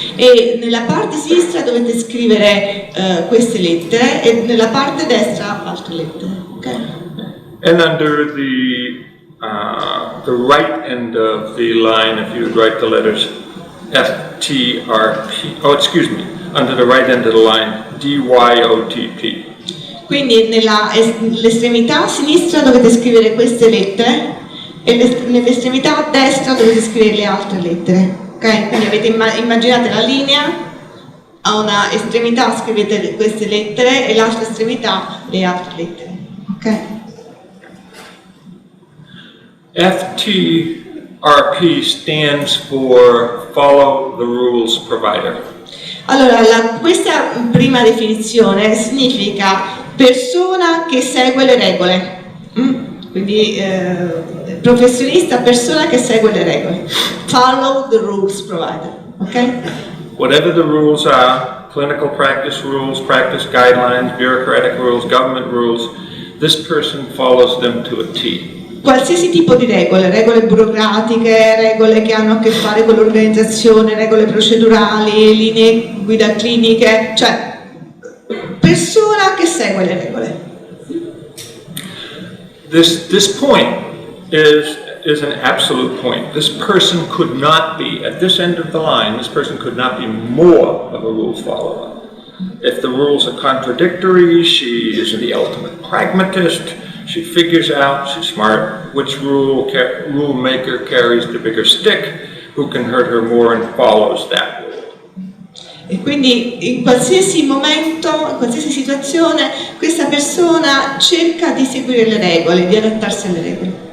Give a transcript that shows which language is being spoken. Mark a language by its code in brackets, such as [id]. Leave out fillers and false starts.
[it] E nella parte sinistra dovete scrivere queste lettere e nella parte destra altre lettere. Okay? [en] And under the right end of the line, if you would write the letters FTRP, under the right end of the line, DYOTP. [it] Quindi nell'estremità sinistra dovete scrivere queste lettere e nell'estremità destra dovete scrivere le altre lettere. Ok? Quindi avete immaginate la linea, a una estremità scrivete queste lettere e l'altra estremità le altre lettere. Ok? [en] FTRP stands for Follow the Rules Provider. [it] Allora, questa prima definizione significa persona che segue le regole. Quindi professionista, persona che segue le regole. [en] Follow the rules provider. Ok? Whatever the rules are, clinical practice rules, practice guidelines, bureaucratic rules, government rules, this person follows them to a T. [it] Qualsiasi tipo di regole burocratiche, regole che hanno a che fare con l'organizzazione, regole procedurali, linee guida cliniche, cioè persona che segue le regole. [en] This point is an absolute point. This person could not be, at this end of the line, this person could not be more of a rules follower. If the rules are contradictory, she is the ultimate pragmatist. She figures out, she's smart, which rule maker carries the bigger stick, who can hurt her more, and follows that rule. [it] E quindi in qualsiasi momento, in qualsiasi situazione, questa persona cerca di seguire le regole, di adattarsi alle regole.